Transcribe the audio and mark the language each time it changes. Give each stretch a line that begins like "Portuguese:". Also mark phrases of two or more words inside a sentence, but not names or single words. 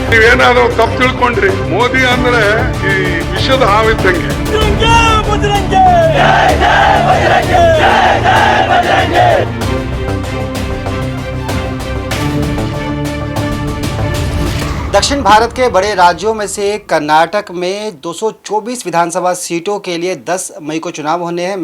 Kannada: ನೀವೇನಾದ್ರೂ ತಪ್ಪು ತಿಳ್ಕೊಂಡ್ರಿ. ಮೋದಿ ಅಂದ್ರೆ ಈ ವಿಷದ ಹಾವಿದ್ದಂಗೆ.
Hindi: दक्षिण भारत के बड़े राज्यों में से कर्नाटक में 224 विधानसभा सीटों के लिए 10 मई को चुनाव होने हैं।